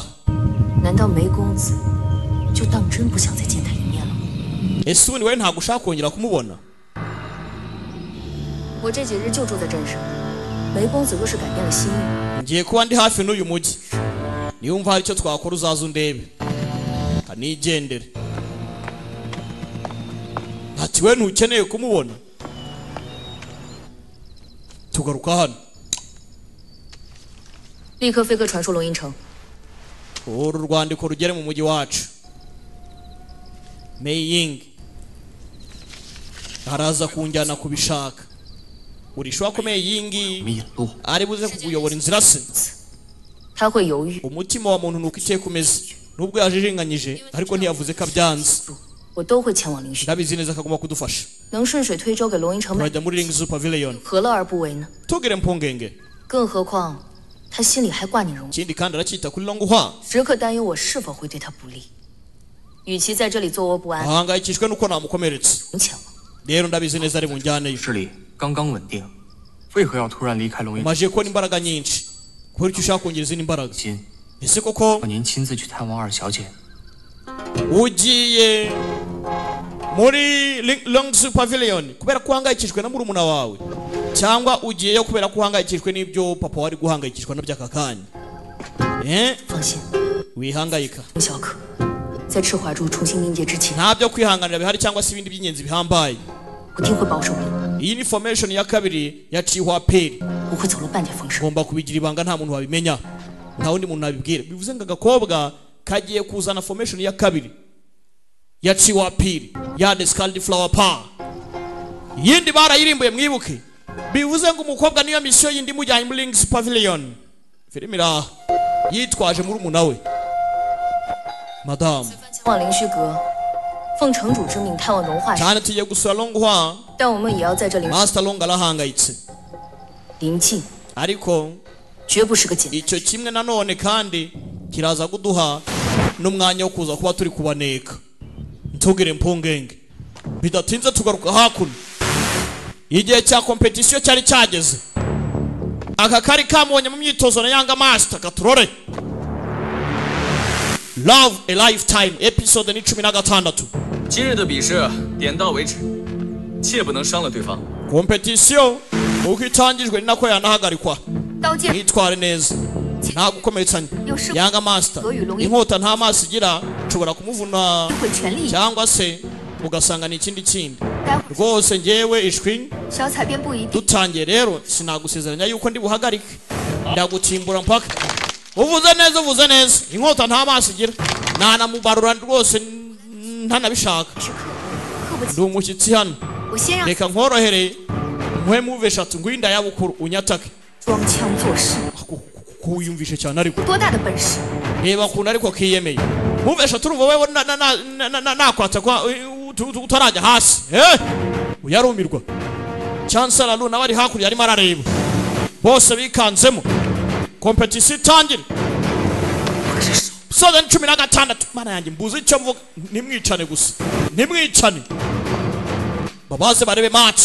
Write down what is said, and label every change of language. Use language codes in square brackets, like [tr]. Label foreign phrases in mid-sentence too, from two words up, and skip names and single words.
[zh] 难道梅公子就当真不想再见他一面了吗？ [rw] ese ubundi wowe ntabwo ushaka kongera kumubona [zh] 我这几日就住在镇上，梅公子若是改变了心意， [rw] ngiye kuba ndi hafi n'uyu mujyi niwumva hari icyo twakora uzaza undebe kanigendere ati we ntukeneye kumubona tugaruka hano [zh] 立刻飞鸽传书龙吟城。 [rw] uru rwandiko rugere mu mujyi wacu Mei Ying araza kunjyana kubishaka urishobora ko Mei Ying [zh] 我们引路， [rw] ari buze kukuyobora inzira se [zh] 他会犹豫， [rw] umutima wa muntu nuko iteka umeze nubwo yajijinganyije ariko ntiyavuze ko abyanze [zh] 我都会前往凌虚， [rw] ndabizi neza ko agomba kudufasha [zh] 能顺水推舟给龙吟城买， [rw] turajya muri Lingzu Pavilion [zh] 何乐而不为呢？ [rw] tugire mpungenge [zh] 更何况他心里还挂念荣， [rw] ikindi kandi aracyita kuri Longhua [zh] 时刻担忧我是否会对他不利。与其在这里坐卧不安， [rw] ahangayikishwe nuko namukomeretse [zh] 能前往。 [rw] rero ndabizi neza ari bunjyaneyo [zh] 这里刚刚稳定，为何要突然离开龙吟？ [rw] umaze kubona imbaraga nyinshi kubera icyo ushaka kongera izindi mbaraga [zh] 今 [rw] ese koko [zh] 要您亲自去探望二小姐， [rw] ugiye muri Lingzu Pavilion kubera ko uhangayikishwe na murumuna wawe cyangwa ugiyeyo kubera ko uhangayikishwe n'ibyo papa wari guhangayikishwa nabyo aka kanya [zh] 放心， [rw] wihangayika [zh] 龙小可，在赤华柱重新凝结之前， [rw] nta byo kwihanganira bihari cyangwa se ibindi by'ingenzi bihambaye [zh] 我定会保守你， [rw] iyi ni formation ya kabiri ya Chihua Peri [zh] 不会走漏半点风声。 [rw] ngomba kubigira ibanga nta muntu wabimenya nta wundi muntu nabibwira bivuze ngo agakobwa kagiye kuzana formation ya kabiri ya Chihua Peri ya [en] The Scarlet Flower Power [rw] yindi barayirimbuye mwibuke bivuze ngo umukobwa niyo mission yindi mujyanye muri Lingzu Pavilion filimi iraha yitwaje murumuna we madamu [zh] 前往凌虚阁，奉城主之命探望龙化时， [rw] cyane tugiye gusura Longhua [zh] 但我们也要在这里 [rw] Master Long arahangayitse [zh] 临近， [rw] ariko [zh] 绝不是个简单。 [rw] icyo kimwe nanone kandi kiraza kuduha n'umwanya wo kuza kuba turi kubaneka ntugire impungenge bidatinze tugaruka hakuno igihe cya competition cyari cyageze aka kari kamubonye mu myitozo na [en] Young Master [rw] katurore Love a Lifetime episode ni 16 [zh] 今日的比试点到为止，切不能伤了对方。 [rw] competition uko itangijwe ni nako yanahagarikwa [zh] 刀剑 [rw] mwitware neza nta gukometsanya [en] Young Master [zh] 何雨龙一 [rw] inkota nta maso igira nshobora kumuvuna [zh] 会全力以赴， [rw] cyangwa se ugasanga ni ikindi kindi [zh] 待会 [rw] rwose ngewe ishwi [zh] 小彩便不一定。 [rw] dutangiye rero sinagusezeranya yuko ndi buhagarike ndagutimbura mpaka uvuze neza inkota nta maso igira nanamubarura rwose ntanabishaka [zh] 时刻刻不 [rw] ndi [zh] 起， [rw] umushyitsi hano [zh] 我先让 [rw] reka nkorohere muhe move eshatu ngwinda yabukuru unyatake [zh] 装腔作势， [rw] kuyumvishe cyane ariko [zh] 多大的本事？ [rw] reba ukuntu ariko kiyemeye move eshatu urumva wewe nakwatsa kwa utarajya hasi uyarumirwa Chancellor Lu nawe ari hakurya arimo arareba bose bikanzemo competition itangire soza ni 16 mana yanjye mbuze icyo mvuga nimwicane gusa nimwicane babaze barebe match